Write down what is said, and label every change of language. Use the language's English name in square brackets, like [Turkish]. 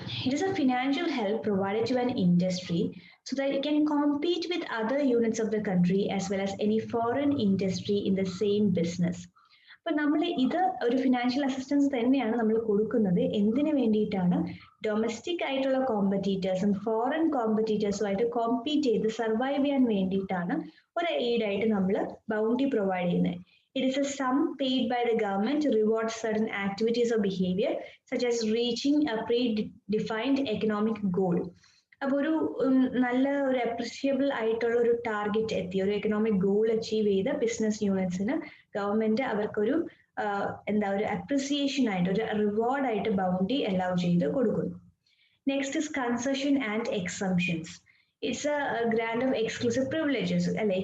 [English] It is a financial help provided to an industry so that it can compete with other units of the country as well as any foreign industry in the same business. [Malayalam] അപ്പൊ നമ്മൾ ഇത് ഒരു financial assistance തന്നെയാണ് നമ്മൾ കൊടുക്കുന്നത്. എന്തിനു വേണ്ടിയിട്ടാണ്? Domestic ആയിട്ടുള്ള കോമ്പറ്റീറ്റേഴ്സും ഫോറിൻ കോമ്പറ്റീറ്റേഴ്സുമായിട്ട് കോമ്പീറ്റ് ചെയ്ത് സർവൈവ് ചെയ്യാൻ വേണ്ടിയിട്ടാണ് ഒരു എയ്ഡ് ആയിട്ട് നമ്മൾ ബൗണ്ടി പ്രൊവൈഡ് ചെയ്യുന്നത്. [English] It is a sum paid by the government to reward certain activities or behavior such as reaching a predefined economic goal. [Malayalam] അപ്പൊ ഒരു നല്ല ഒരു അപ്രിഷിയബിൾ ആയിട്ടുള്ള ഒരു ടാർഗറ്റ് എത്തി, ഒരു എക്കണോമിക് ഗോൾ അച്ചീവ് ചെയ്ത ബിസിനസ് യൂണിറ്റ്സിന് ഗവൺമെന്റ് അവർക്കൊരു ഒരു അപ്രിസിയേഷൻ ആയിട്ട്, ഒരു റിവാർഡ് ആയിട്ട് ബൗണ്ടി അലൗ ചെയ്ത് കൊടുക്കുന്നു. [English] Next is concession and exemptions. It's a grant of exclusive privileges അല്ലെ.